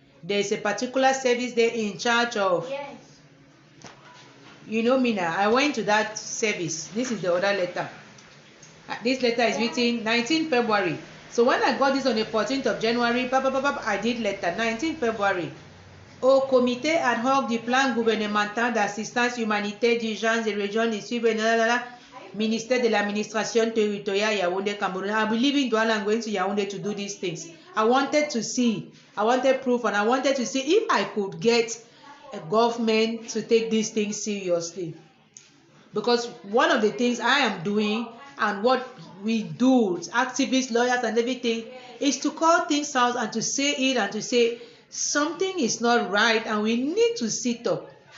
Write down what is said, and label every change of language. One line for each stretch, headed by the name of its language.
English: There's a particular service there in charge of. Yes. You know me now. I went to that service. This is the other letter. This letter is written 19 February. So when I got this on the 14th of January, I did letter 19 February.
French: Au comité ad hoc du plan gouvernemental d'assistance humanitaire d'urgence des régions du Sud, Ministère de l'administration territoriale, Yaoundé, Cameroon.
English: I believe in Douala. I'm going to Yaoundé to do these things. I wanted proof, and I wanted to see if I could get a government to take these things seriously. Because one of the things I am doing and what we do, activists, lawyers, and everything, is to call things out and to say it and to say something is not right and we need to sit up.